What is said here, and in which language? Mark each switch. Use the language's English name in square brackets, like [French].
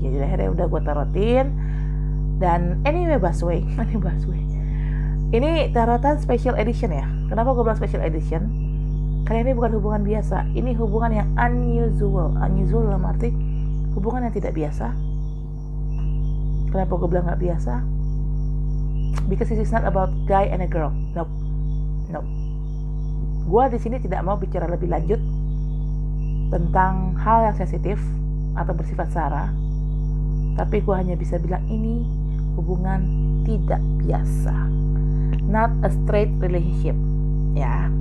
[Indonesian] Jadi akhirnya udah gue tarotin. Dan anyway Baswe ini tarotan special edition ya. Kenapa gue bilang special edition? Karena ini bukan hubungan biasa. Ini hubungan yang unusual dalam arti hubungan yang tidak biasa. Kenapa gue bilang gak biasa? [English] Because this is not about guy and a girl. Nope. [Indonesian] Gue di sini tidak mau bicara lebih lanjut tentang hal yang sensitif atau bersifat sara, tapi gue hanya bisa bilang ini hubungan tidak biasa, [English] not a straight relationship [Indonesian] ya.